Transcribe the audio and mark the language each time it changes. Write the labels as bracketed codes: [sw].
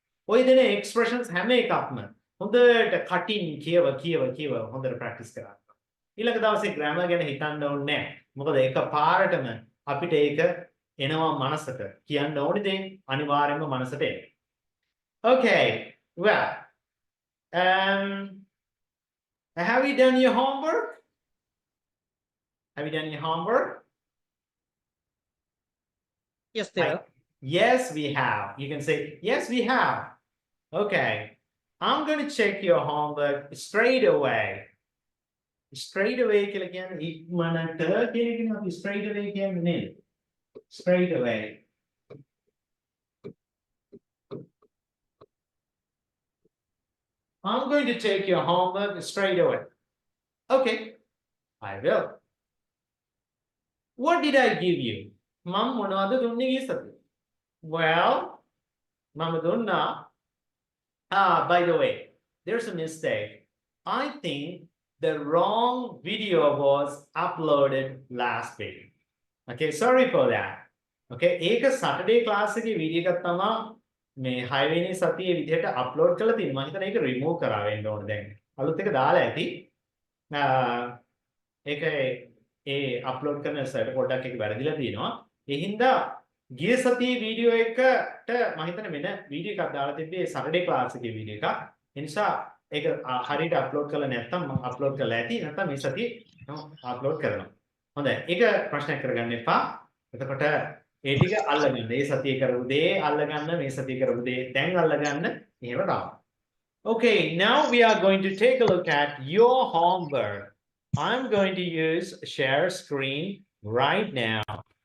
[si] ඔය දෙන expressions හැම එකක්ම හොඳට කටින් කියව හොඳට practice කරන්න. ඊළඟ දවසේ grammar ගැන හිතන්න ඕනේ නෑ. මොකද ඒක පාරටම අපිට ඒක එනවා මනසට. කියන්න ඕනේ දේ අනිවාර්යයෙන්ම මනසට එනවා. [en] Okay. Well, have you done your homework? Have you done your homework? Yes, there. Yes, we have. You can say, yes, we have. Okay. I'm going to check your homework straight away. [si] Straight away කියලා කියන්නේ ඉක්මනට කියන අපි straight away කියන්නේ නේද? [en] Straight away. I'm going to take your homework straight away. Okay. I will. What did I give you? [si] මම මොනවද දුන්නේ ගිය සතියේ? Well, මම දුන්නා. [en] By the way, there's a mistake. I think the wrong video was uploaded last week. Okay, sorry for that. [si] Okay, ඒක Saturday class එකේ video එකක් තමයි මේ 6 වෙනි සතියේ විදිහට upload කරලා තියෙනවා. මම හිතන ඒක remove කරා වෙන්න ඕන දැන්. අලුත් එක දාලා ඇති. ඒක ඒ upload කරන සයිඩ් පොඩ්ඩක් එක වැරදිලා තියෙනවා. ඒ හින්දා ගිය සතියේ වීඩියෝ එකට මම හිතන්නේ මෙන්න වීඩියෝ එකක් දාලා තිබ්බේ Saturday class එකේ වීඩියෝ එකක්. ඒ නිසා ඒක හරියට අප්ලෝඩ් කරලා නැත්නම් මම අප්ලෝඩ් කරලා ඇති නැත්නම් මේ සතියේ අප්ලෝඩ් කරනවා. හොඳයි. ඒක ප්‍රශ්නයක් කරගන්න එපා. එතකොට ඒ ටික අල්ලගන්න. මේ සතියේ කරපු දේ අල්ලගන්න, මේ සතියේ කරපු දේ දැන් අල්ලගන්න. එහෙම තමයි. [en] Okay, now we are going to take a look at your homework. I'm going to use share screen right now.